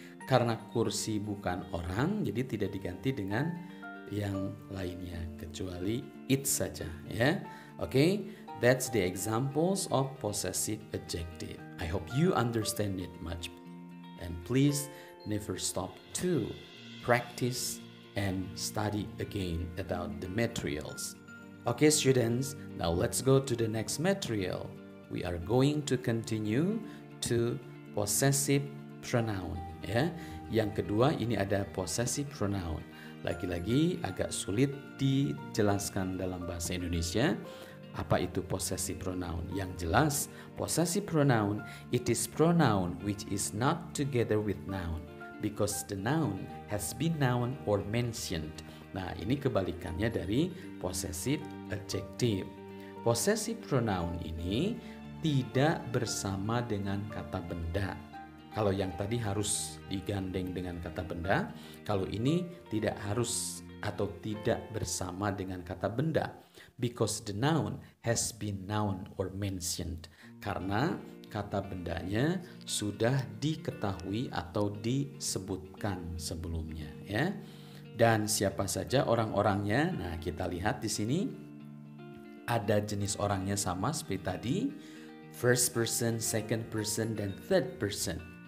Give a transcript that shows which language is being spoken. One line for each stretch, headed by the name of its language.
Indonesian: Karena kursi bukan orang, jadi tidak diganti dengan yang lainnya kecuali it saja, ya.
English: Okay, that's the examples of possessive adjective. I hope you understand it much, and please never stop to practice and study again about the materials. Okay, students, now let's go to the next material. We are going to continue to possessive pronoun, ya.
Indonesian: Yang kedua ini ada possessive pronoun. Lagi-lagi agak sulit dijelaskan dalam bahasa Indonesia. Apa itu
English: possessive pronoun?
Indonesian: Yang jelas,
English: possessive pronoun, it is pronoun which is not together with noun because the noun has been noun or mentioned.
Indonesian: Nah, ini kebalikannya dari possessive adjective. Possessive pronoun ini tidak bersama dengan kata benda. Kalau yang tadi harus digandeng dengan kata benda, kalau ini tidak harus atau tidak bersama dengan kata benda.
English: Because the noun has been noun or mentioned.
Indonesian: Karena kata bendanya sudah diketahui atau disebutkan sebelumnya, ya. Dan siapa saja orang-orangnya? Nah, kita lihat di sini ada jenis orangnya sama seperti tadi, first person, second person, dan third person.